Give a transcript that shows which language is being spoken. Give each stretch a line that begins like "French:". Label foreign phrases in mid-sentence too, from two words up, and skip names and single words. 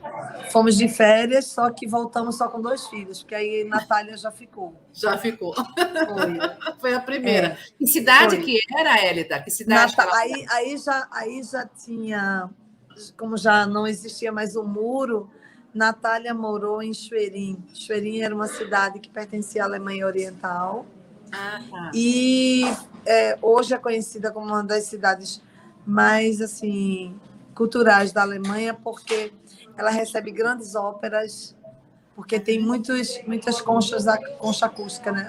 Portuguese: Fomos de férias, só que voltamos só com 2 filhos, porque aí Natália já ficou. já ficou. Foi, Foi a primeira. Que cidade foi. que era, Hélida? Que cidade que ela foi? Aí já tinha, como já não existia mais o muro, Natália morou em Schwerin. Schwerin era uma cidade que pertencia à Alemanha Oriental Ah, tá. e hoje é conhecida como uma das cidades mais assim culturais da Alemanha, porque ela recebe grandes óperas, porque tem muitas concha acústica, né?